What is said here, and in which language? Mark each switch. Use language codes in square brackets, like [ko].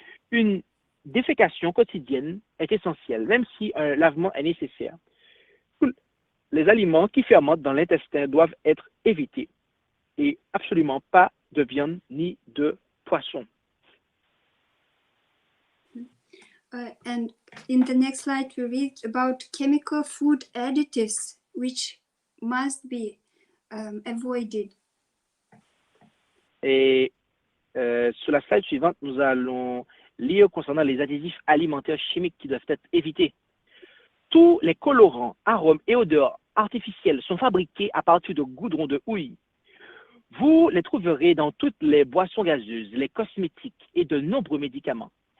[fr] Une défécation quotidienne est essentielle, même si un lavement est nécessaire. Les aliments qui fermentent dans l'intestin doivent être évités et absolument pas de viande ni de poisson. [en] And in the next slide, we read about chemical food additives, which must be avoided. [fr] Et sur la slide suivante, nous allons lire concernant les additifs alimentaires chimiques qui doivent être évités. Tous les colorants, arômes et odeurs artificiels sont fabriqués à partir de goudron de houille. Vous les trouverez dans toutes les boissons gazeuses, les cosmétiques et de nombreux médicaments.